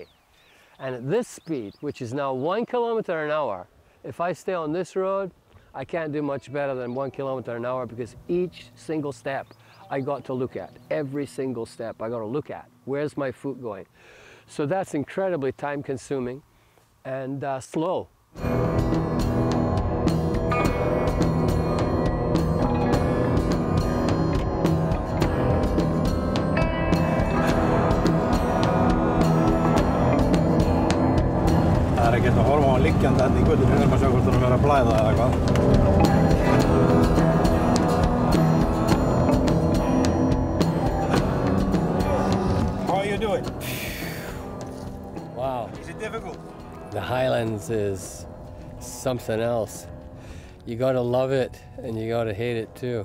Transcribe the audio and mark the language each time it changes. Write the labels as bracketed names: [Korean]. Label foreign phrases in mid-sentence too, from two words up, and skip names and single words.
[English] And at this speed, which is now 1 kilometer an hour, if I stay on this road, I can't do much better than 1 kilometer an hour, because each single step I got to look at. Every single step I got to look at. Where's my foot going? So that's incredibly time consuming and slow. [Icelandic] Það ekki að horfa á hann liggjandi í götunni, við erum að sjá hvort hann að blæða eða eitthvað. [English] How are you doing? Wow. Is it difficult? The Highlands is something else. You gotta love it and you gotta hate it too.